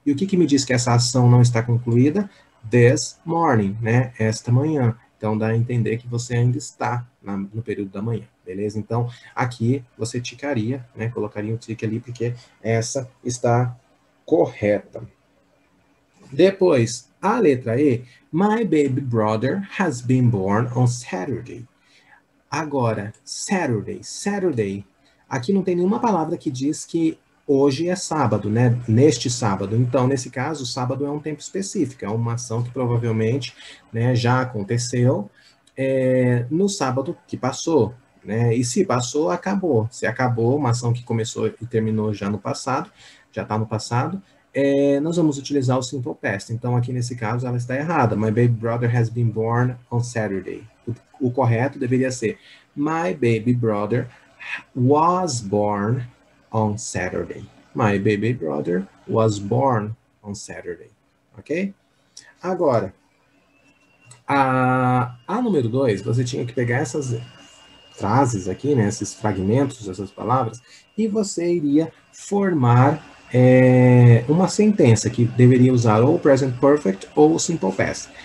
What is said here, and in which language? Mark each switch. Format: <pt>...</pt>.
<pt>E o que me diz que essa ação não está concluída?</pt> <en>This morning,</en> <pt>né? Esta manhã. Então, dá a entender que você ainda está no período da manhã, beleza? Então, aqui você ticaria, né? Colocaria um tique ali, porque essa está correta. Depois, a letra E.</pt> <en>My baby brother has been born on Saturday.</en> <pt>Agora, Saturday. Aqui não tem nenhuma palavra que diz que hoje é sábado, né? Neste sábado. Então, nesse caso, sábado é um tempo específico, é uma ação que provavelmente, né, já aconteceu no sábado que passou, né? E se passou, acabou. Se acabou, uma ação que começou e terminou já no passado, já está no passado, nós vamos utilizar o simple past. Então, aqui nesse caso, ela está errada.</pt> <en>My baby brother has been born on Saturday.</en> <pt>O correto deveria ser</pt> <en>My baby brother was born on Saturday. My baby brother was born on Saturday. Ok?</en> <pt>Agora, a número 2, você tinha que pegar essas frases aqui, né, esses fragmentos, essas palavras, e você iria formar uma sentença que deveria usar ou o present perfect ou o simple past.</pt>